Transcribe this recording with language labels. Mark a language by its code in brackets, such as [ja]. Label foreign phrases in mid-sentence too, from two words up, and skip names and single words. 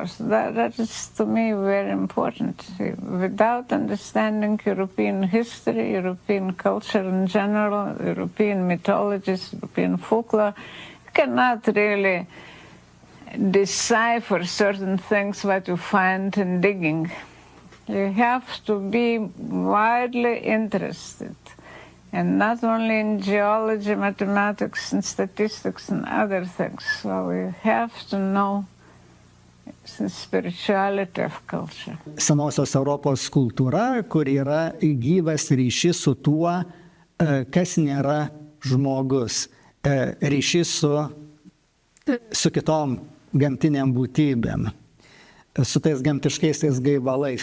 [en] That is, to me, very important. Without understanding European history, European culture in general, European mythologies, European folklore, you cannot really decipher certain things what you find in digging. You have to be widely interested, and not only in geology, mathematics, and statistics, and other things. So you have to know the spirituality of culture. [lt] Senosios Europos kultūra, kur yra gyvas ryšys su tuo, kas nėra žmogus, ryšys su kitom gamtiniam būtybėm, su tais gamtiškaisiais gaivalais.